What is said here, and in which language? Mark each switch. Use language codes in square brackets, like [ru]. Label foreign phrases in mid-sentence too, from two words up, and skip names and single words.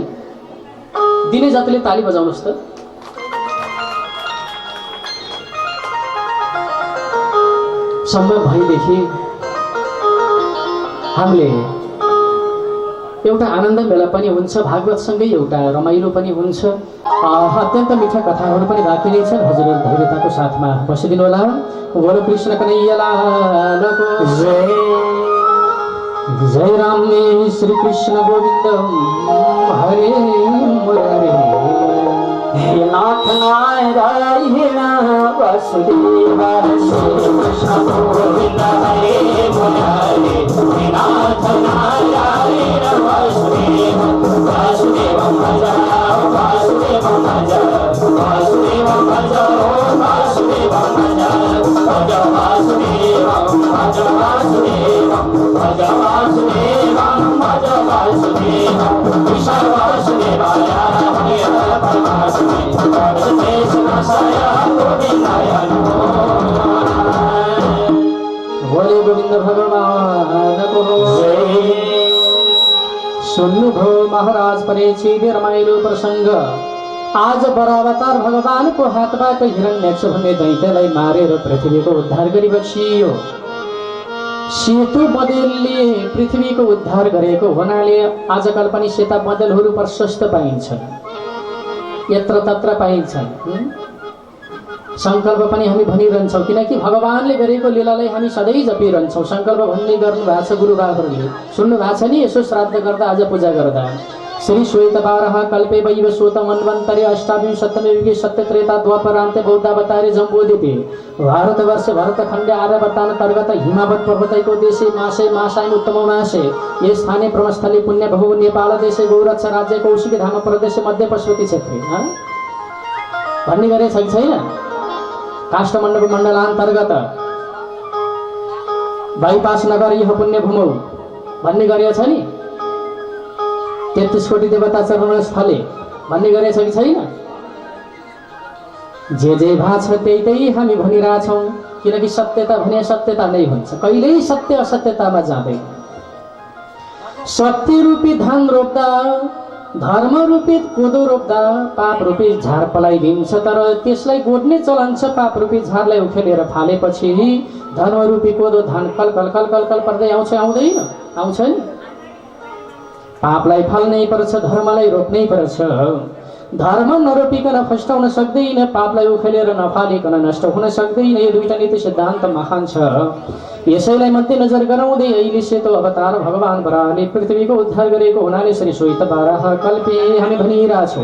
[ne] दिने जतिले ताली बजाउनुहोस् त। सम्भव भएदेखि हामीले एउटा आनन्द मेला पनि हुन्छ, भागवतसँगै एउटा रमाइलो पनि हुन्छ। अत्यन्त मिठा कथाहरू पनि बाँकी नै छन्। हजुरहरू धैर्यताको साथमा बसिदिनु होला। बोलो कृष्ण कन्हैया लालको जय। [sa] जय राम श्री कृष्ण गोविंद हरे मुरारे। हे नाथ नारायण वासुदेव श्री कृष्ण गोविंद हरे मुरारे। हे नाथ नारायण वासुदेव वासुदेवं भज वासुदेवं भज वासुदेवं भज वासुदेवं भज भज वासुदेवं भज वासुदेवं भज वासुदेवं भज वासुदेवं विशाल वासुदेवाय हरे परमात्मने नमस्ते शिवाय गोविंदाय नमो। [ne] बोले गोविंद भगवान को जय। सुन्नुभयो महाराज परेछि रमाइलो प्रसंग। आज बरावतार भगवान को हातबाट हिरण्यक्ष भन्ने दैत्यलाई मारेर पृथ्वीको उद्धार गरी बसियो। सेतु बँदेलले पृथ्वीको उद्धार गरेको हुनाले आजकल पनि सेता बँदेलहरू प्रशस्त पाइन्छन्, यत्र तत्र पाइन्छन्। संकल्प पनि हामी भनिरहन्छौँ, किनकि भगवानले गरेको लीलालाई हामी सधैँ जपिरहन्छौँ। संकल्प भन्ने गर्नु भएको छ गुरुबाहरूले, सुन्नु भएको छ नि? यसो श्राद्ध गर्दा, आज पूजा गर्दा। [sa] श्री श्वेतवारः कल्पे वैव सूत मन्वन्तरे अष्टाविंशतमे युगे सत्यत्रेता द्वापरान्ते बौद्धावतारे जम्बोदिते भारतवर्ष भरतखण्डे आर्यवर्तान्तर्गत हिमावत पर्वतैको देशे मासे मासायन उत्तम मासे ये स्थाने प्रमस्थले पुण्य बहु नेपाल देशे गौरक्ष राज्य कौशिकी धाम प्रदेश मध्य पशुपति क्षेत्रे [ne] भन्ने गरे छ कि छैन? [sa] काष्ठमण्डप मण्डलान्तर्गत बाइपास नगर यह पुण्य भूमौ [ne] भन्ने गरेको छ नि? 33 [sa] कोटी देवता चरण स्थले [ne] भन्ने गरेछ कि छैन? जे भा छ त्यही त्यही हामी भनिरहेछौँ, किनकि सत्यता भने सत्यता नै हुन्छ, कहिल्यै सत्य असत्यतामा जाँदैन। सत्य रूपी धान रोप्दा, धर्म रूपी कोदो रोप्दा पाप रूपी झार पलाइदिन्छ, तर त्यसलाई गोड्ने चलन छ। पाप रूपी झारलाई उखेलेर फालेपछि धर्म रूपी कोदो धान कल कल कल कल कल पर्दै आउँछ, आउँदैन? आउँछ नि। पापलाई फाल्नै पर्छ, धर्मलाई रोप्नै पर्छ। धर्म नरोपिकन फस्टाउन सक्दैन, पापलाई उखेलेर नफालिकन नष्ट हुन सक्दैन। यो दुईटा नीति सिद्धान्त महान छ। यसैलाई मध्यनजर गराउँदै अहिले सेतो अवतार भगवान वराहले पृथ्वीको उद्धार गरेको हुनाले [sa] श्री श्वेतवाराह कल्पे [ne] हामी भनिरहेछौँ।